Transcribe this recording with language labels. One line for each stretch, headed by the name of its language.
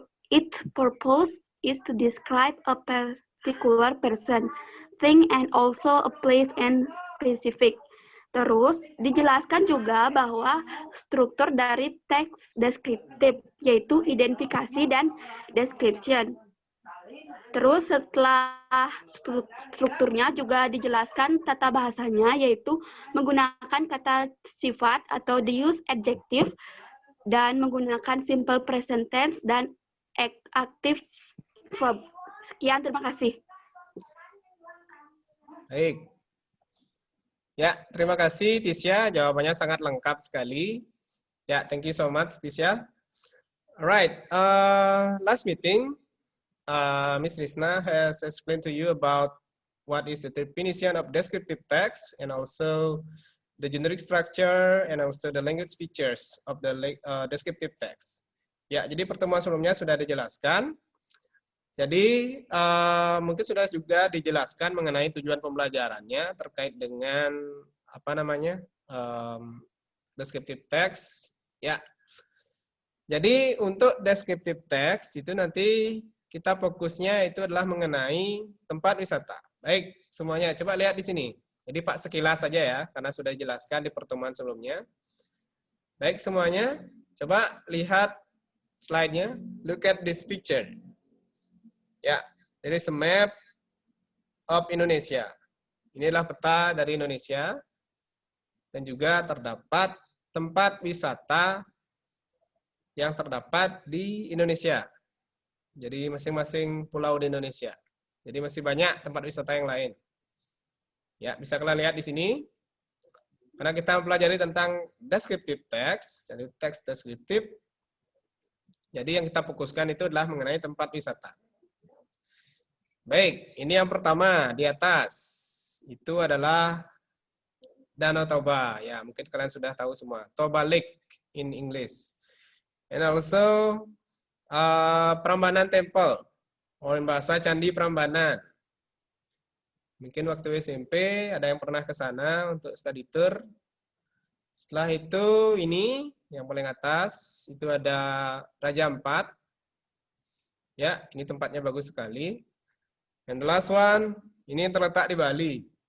English: Its purpose is to describe a particular person, thing, and also a place and specific.
Indonesian: Terus dijelaskan juga bahwa struktur dari teks deskriptif yaitu identifikasi dan description. Terus setelah strukturnya juga dijelaskan tata bahasanya yaitu menggunakan kata sifat atau
English: the use adjective
Indonesian: dan menggunakan simple present tense dan active verb. Sekian, terima kasih. Baik. Ya, terima kasih Tisya, jawabannya sangat lengkap sekali.
English: Ya, thank you so much Tisya. Alright, last meeting, Ms. Risna has explained to you about what is the definition of descriptive text and also the generic structure and also the language features of the descriptive text.
Indonesian: Ya, jadi pertemuan sebelumnya sudah dijelaskan. Jadi mungkin sudah juga dijelaskan mengenai tujuan pembelajarannya terkait dengan apa namanya descriptive text. Ya. Jadi untuk descriptive text itu nanti kita fokusnya itu adalah mengenai tempat wisata. Baik, semuanya coba lihat di sini. Jadi Pak sekilas saja ya, karena sudah dijelaskan di pertemuan sebelumnya. Baik semuanya, coba lihat slide-nya.
English: Look at this picture. Ya, there is a map of Indonesia.
Indonesian: Inilah peta dari Indonesia. Dan juga terdapat tempat wisata yang terdapat di Indonesia. Jadi masing-masing pulau di Indonesia. Jadi masih banyak tempat wisata yang lain. Ya, bisa kalian lihat di sini. Karena kita mempelajari tentang descriptive text, jadi teks deskriptif. Jadi yang kita fokuskan itu adalah mengenai tempat wisata. Baik, ini yang pertama di atas. Itu adalah Danau Toba. Ya, mungkin kalian sudah tahu semua.
English: Toba Lake in English. And also Prambanan Temple.
Indonesian: Orang bahasa Candi Prambanan. Mungkin waktu SMP ada yang pernah ke sana untuk study tour. Setelah itu ini yang paling atas itu ada Raja Ampat. Ya, ini tempatnya bagus sekali.
English: And the last one,
Indonesian: ini yang terletak di Bali.